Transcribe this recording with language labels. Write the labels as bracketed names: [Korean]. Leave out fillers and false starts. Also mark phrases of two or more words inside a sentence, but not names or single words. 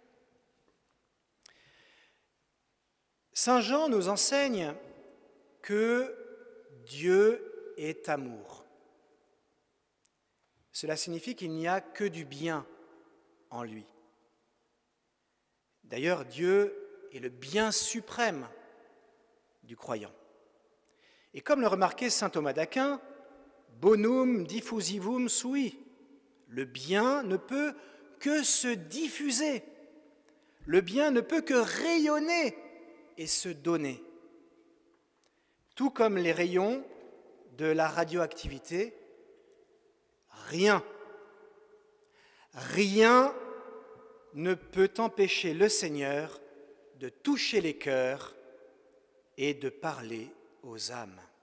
[French] Saint Jean nous enseigne que Dieu est amour. Cela signifie qu'il n'y a que du bien en lui. D'ailleurs, Dieu est le bien suprême du croyant. Et comme le remarquait saint Thomas d'Aquin, [Latin] bonum diffusivum sui, [French] le bien ne peut que se diffuser, le bien ne peut que rayonner et se donner. Tout comme les rayons de la radioactivité, rien ne peut empêcher le Seigneur de toucher les cœurs et de parler aux âmes.